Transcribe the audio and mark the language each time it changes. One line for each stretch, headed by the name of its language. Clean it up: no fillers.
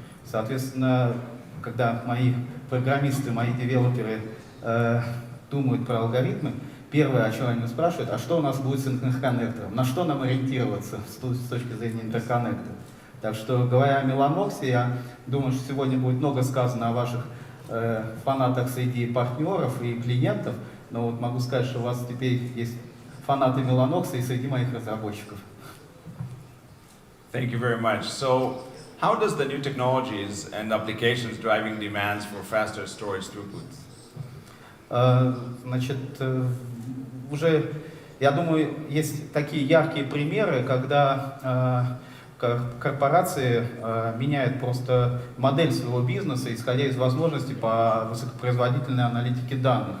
Russian: Соответственно, когда мои программисты, мои девелоперы думают про алгоритмы, первое, о чем они спрашивают, а что у нас будет с интерконнектором, на что нам ориентироваться с точки зрения интерконнекта. Так что, говоря о Mellanox, я думаю, что сегодня будет много сказано о ваших фанатах среди партнеров и клиентов, но вот могу сказать, что у вас теперь есть фанаты Mellanox и среди моих разработчиков.
English: Thank you very much. So, how does the new technologies and applications driving demands for faster storage throughput?
Russian: Значит, уже, я думаю, есть такие яркие примеры, когда корпорации меняют просто модель своего бизнеса, исходя из возможностей по высокопроизводительной аналитике данных.